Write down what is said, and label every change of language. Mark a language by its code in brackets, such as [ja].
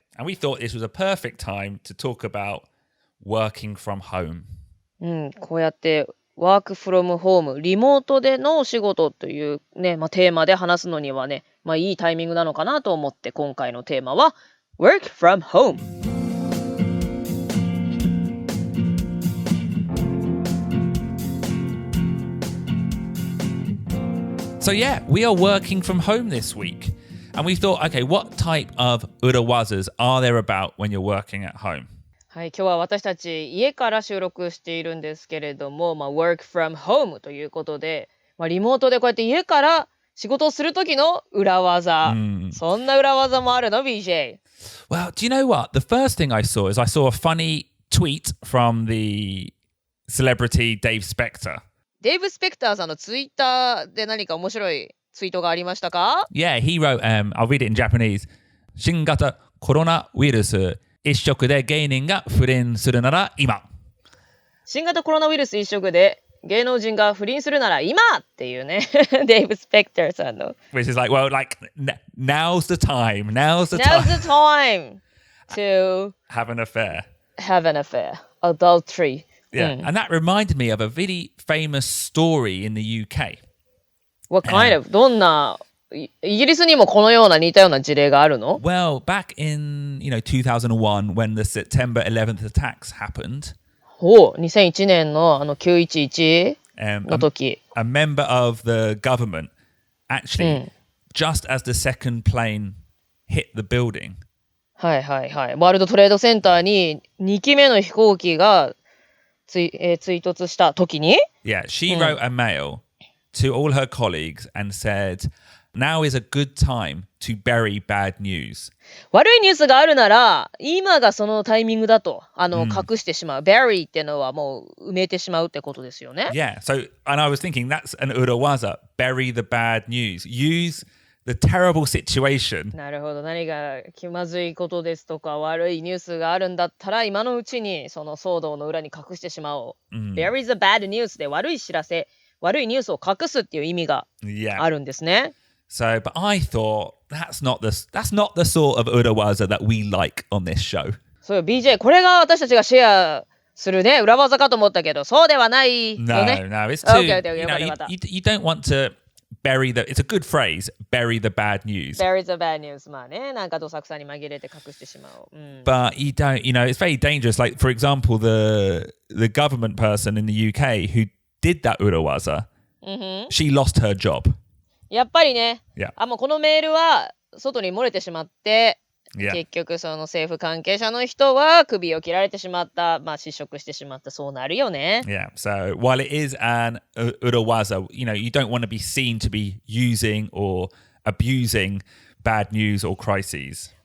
[en] And we thought this was a perfect time to talk about working from home. [ja] こうやって [en] work from home、 [ja] リモートでのお仕事というね、まあ、テーマで話すのにはね、まあいいタイミングなのかなと思って今回のテーマは work from home。 [en] So yeah, we are working from home this week. And we thought, okay, what type of 裏技 are there about when you're working at home? [ja] はい、今日は私たち家から収録しているんですけれども、まあ、 [en] work from home [ja] ということで、まあ、リモートでこうやって家から仕事をする時の裏技。そんな裏技もあるの BJ? [en] Well, do you know what? The first thing I saw is I saw a funny tweet from the celebrity Dave Spector. [ja] デイブ・スペクターさんのツイッターで何か面白いツイートがありましたか？ [en] Yeah, he wrote, I'll read it in Japanese. [ja] 新型コロナウイルス一色で芸人が不倫するなら今。新型コロナウイルス一色で芸能人が不倫するなら今っていうね、デイブ・スペクターさんの。 [en] Which is like, well, like, now's the time. Now's the time to have an affair. Adultery. Yeah, and that reminded me of a really famous story in the UK. What kind of? [ja] どんな、イギリスにもこのような似たような事例があるの？ [en] Well, back in, 2001 when the September 11th attacks happened. [ja] 2001年の911の時。 [en] A member of the government actually, just as the second plane hit the building. [ja] はいはいはい。ワールドトレードセンターに2機目の飛行機が追突した時に [en] Yeah, she wrote a mail to all her colleagues and said, now is a good time to bury bad news. [ja] 悪いニュースがあるなら今がそのタイミングだと隠してしまう。 bury ってのはもう埋めてしまうってことですよね。 [en] Yeah, so, and I was thinking that's an urawaza, bury the bad news. Use the terrible situation. [ja] なるほど。何が気まずいことですとか悪いニュースがあるんだったら今のうちにその騒動の裏に隠してしまおう。 [en] bury the bad news [ja] で悪い知らせ、悪いニュースを隠すっていう意味があるんですね。 [en] So, but I thought that's not the sort of urawaza that we like on this show. [ja] そうよ、BJ、これが私たちがシェアするね、裏技かと思ったけど、そうではないよね。 [en] No, it's too, Okay, you don't want to bury the, it's a good phrase, bury the bad news. Bury the bad news. [ja] まあね、なんかどさくさに紛れて隠してしまおう。 [en] But you don't, it's very dangerous. Like, for example, the government person in the UK who did that urawaza, she lost her job. [ja] やっぱりね、 [en] Yeah. [ja] もうこのメールは外に漏れてしまって、 [en] Yeah. [ja] 結局その政府関係者の人は首を切られてしまった、失職してしまった、そうなるよね。 [en] Yeah. So while it is an urawaza, you don't want to be seen to be using or abusing bad news or crises.